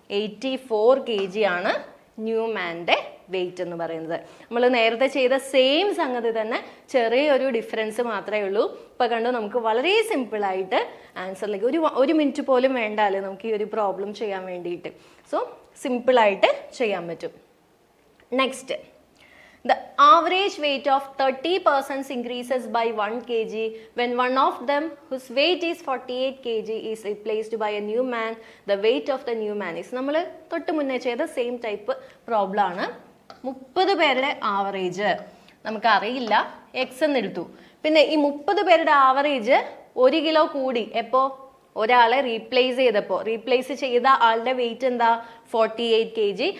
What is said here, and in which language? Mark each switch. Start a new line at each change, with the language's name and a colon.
Malayalam: 84 kg ആണ് new മാൻ്റെ wait എന്ന് പറയുന്നത്. നമ്മൾ നേരത്തെ ചെയ്ത സെയിം സംഗതി തന്നെ, ചെറിയൊരു ഡിഫറൻസ് മാത്രമേ ഉള്ളൂ. ഇപ്പം കണ്ടു, നമുക്ക് വളരെ സിമ്പിളായിട്ട് ആൻസറിലേക്ക് ഒരു മിനിറ്റ് പോലും വേണ്ടാലേ നമുക്ക് ഈ ഒരു പ്രോബ്ലം ചെയ്യാൻ വേണ്ടിയിട്ട്. സോ സിമ്പിളായിട്ട് ചെയ്യാൻ പറ്റും.
English: Next, the average weight of 30 persons increases by 1 kg when one of them whose weight is 48 kg is replaced by a new man. The weight of the new man is.
Malayalam: നമ്മൾ തൊട്ട് മുന്നേ ചെയ്ത same type problem ആണ്. 30 പേരുടെ average നമുക്ക് അറിയില്ല, X എന്ന് എടുത്തു. പിന്നെ ഈ 30 പേരുടെ ആവറേജ് 1 കിലോ കൂടി. എപ്പോ? ഒരാളെ റീപ്ലേസ് ചെയ്തപ്പോൾ. റീപ്ലേസ് ചെയ്ത ആളുടെ വെയിറ്റ് എന്താ? 48 kg.